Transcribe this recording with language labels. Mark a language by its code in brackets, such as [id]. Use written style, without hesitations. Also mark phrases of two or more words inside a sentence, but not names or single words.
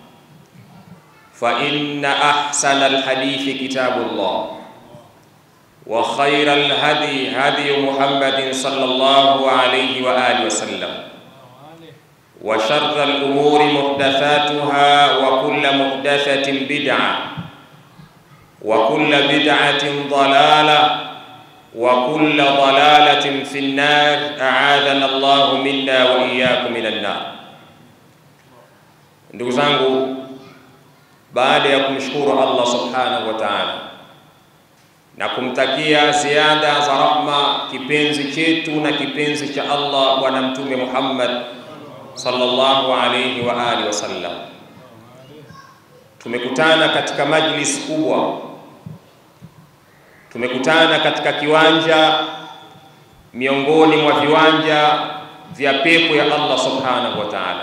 [ar] فإن أحسن الحديث كتاب الله وخير الهدي هدي محمد صلى الله عليه وآله وسلم وشر الأمور محدثاتها وكل محدثة بدعة وكل بدعة ضلالة وكل ضلالة في النار أعاذنا الله منا وإياكم من النار. [sw] Ndugu zangu, baada ya kumshukuru [ar] الله سبحانه وتعالى [sw] na kumtakia ziada za rahma kipenzi chetu na kipenzi cha Allah Bwana Mtume Muhammad [ar] صلى الله عليه وعلى آله وسلم, [sw] tumekutana katika majlis kubwa, tumekutana katika kiwanja miongoni mwa viwanja vya pepo ya [ar] الله سبحانه وتعالى.